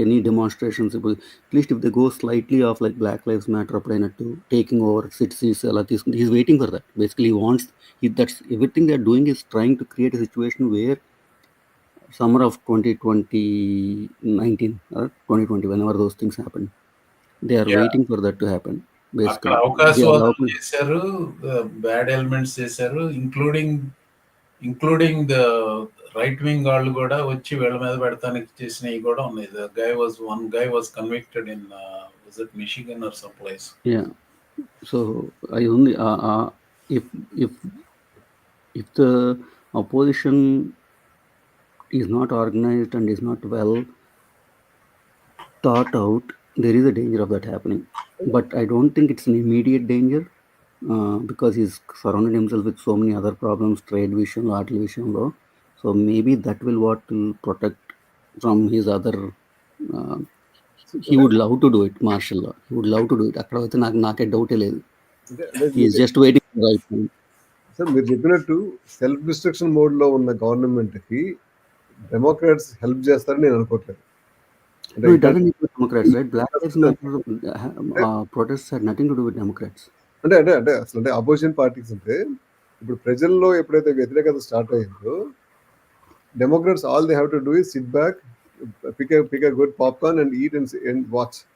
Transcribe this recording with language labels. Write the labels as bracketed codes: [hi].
[en] Any demonstrations, at least if they go slightly off, like Black Lives Matter applianattu, taking over cities, he's waiting for that. Basically, that's everything they're doing is trying to create a situation where summer of 2019 or 2020, whenever those things happen, they are waiting for that to happen. Basically, [te] అవకాశవాదం చేశారు, bad elements చేశారు, including the right wing వాళ్ళు కూడా వచ్చి వీళ్ళ మీద పెడతానికి చేసినవి కూడా ఉన్నాయి. [en] One guy was convicted in was it Michigan or someplace? Yeah. So I only if the opposition is not organized and is not well thought out, there is a danger of that happening. But I don't think it's an immediate danger because he's surrounded himself with so many other problems, trade vision, artificial vision law. So maybe that will protect from his other. He would love to do it, martial law. He would love to do it. [te] అక్కడైతే నాకే డౌటే లేదు. [en] He is just waiting for the right time. [te] Sir మీరు చెప్పినట్టు self destruction mode లో ఉన్న government కి Democrats help చేస్తారని నేను అనుకోవట్లేదు. [en] No, it doesn't need Democrats, right? Black Lives Matter protests had nothing to do with Democrats. [te] అంటే అసలు అపోజిషన్ పార్టీస్ అంటే ఇప్పుడు ప్రజల్లో ఎప్పుడైతే వ్యతిరేకత స్టార్ట్ అయ్యిందో, Democrats [en] All they have to do is sit back, pick a good popcorn and eat and watch.